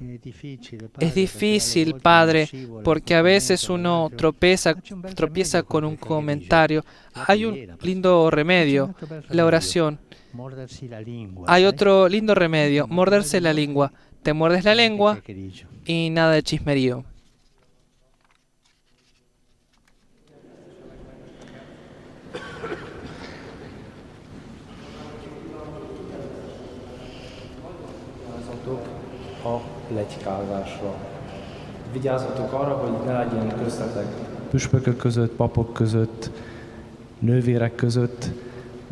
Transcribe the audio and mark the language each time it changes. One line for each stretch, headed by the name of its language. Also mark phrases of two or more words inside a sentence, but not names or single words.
Spanish: Es difícil, Padre, porque a veces uno tropieza con un comentario. Hay un lindo remedio, la oración. Hay otro lindo remedio, morderse la lengua. Te muerdes la lengua y nada de chismerío.
Hungarian: A pletykázásra. Vigyázzatok arra, hogy ne legyen köztetek püspökök között, papok között, nővérek között